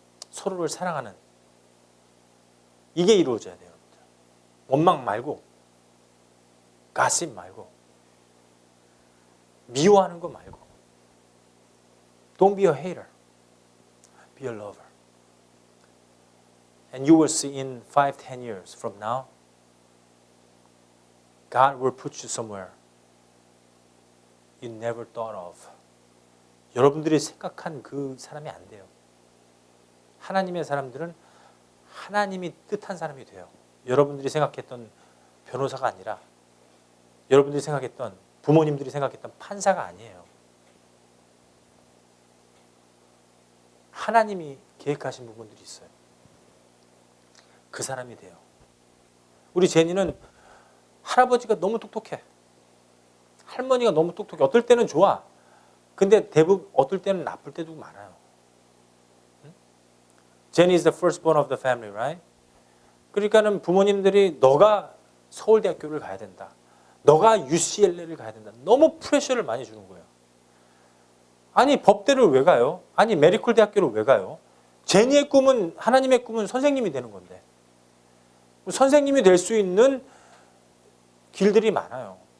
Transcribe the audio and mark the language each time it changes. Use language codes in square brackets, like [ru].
[ko] 서로를 사랑하는 이게 이루어져야 돼요. 여러분들. 원망 말고 가십 말고 미워하는 거 말고 [en] Don't be a hater. Be a lover. And you will see in 5-10 years from now God will put you somewhere you never thought of. [ko] 여러분들이 생각한 그 사람이 안 돼요. 하나님의 사람들은 하나님이 뜻한 사람이 돼요. 여러분들이 생각했던 변호사가 아니라 여러분들이 생각했던 부모님들이 생각했던 판사가 아니에요. 하나님이 계획하신 부분들이 있어요. 그 사람이 돼요. 우리 제니는 할아버지가 너무 똑똑해. 할머니가 너무 똑똑해. 어떨 때는 좋아. 근데 대부분 어떨 때는 나쁠 때도 많아요. [en] 제니 is the firstborn of the family, right? [ko] 그러니까는 부모님들이 너가 서울대학교를 가야 된다. 너가 UCLA를 가야 된다. 너무 프레셔를 많이 주는 거예요. 아니 법대를 왜 가요? 아니 메디컬 대학교를 왜 가요? 제니의 꿈은 하나님의 꿈은 선생님이 되는 건데 선생님이 될 수 있는 길들이 많아요.